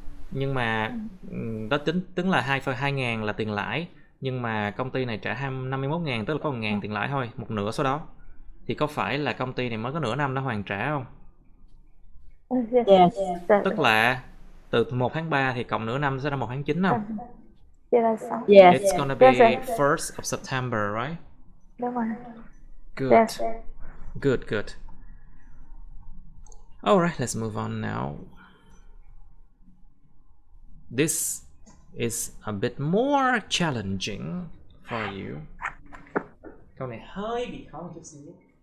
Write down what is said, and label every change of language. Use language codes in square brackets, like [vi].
[vi] Nhưng mà đó tính là 2,2 là tiền lãi, nhưng mà công ty này trả 51.000, tức là có 1.000 tiền lãi thôi, một nửa số đó. Thì có phải là công ty này mới có nửa năm đã hoàn trả không? [en] Yes. [vi] Tức là từ 1 tháng 3 thì cộng nửa năm sẽ ra 1 tháng 9 không? [en] Yes. It's gonna be 1st of September, right? [vi] Đúng rồi. [en] Good. Yes. Good, good. Alright, let's move on now. This is a bit more challenging for you. [vi] Câu này hơi bị khó một chút xíu.